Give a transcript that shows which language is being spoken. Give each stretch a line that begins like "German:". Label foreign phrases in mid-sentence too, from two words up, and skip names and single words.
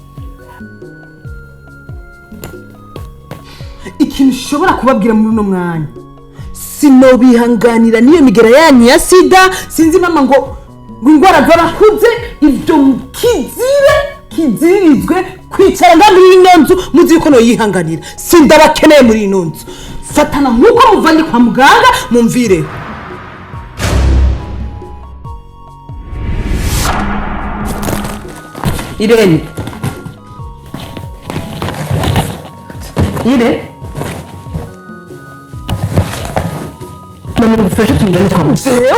Rundi: Ikintu ushobora kubabwira muri uno mwanya, sinobihanganira niyo migera yanyu ya sida. Sinzi mama ngo ingwara z'abakuze ibyo kizirizwe kwicara nga muri ino nzu muzi yuko noyihanganira. Sindabakeneye muri ino nzu. Fatana nk'uko muvanye kwa muganga mumvire. Irene. Mama ngufashe tumujane kwa muganga.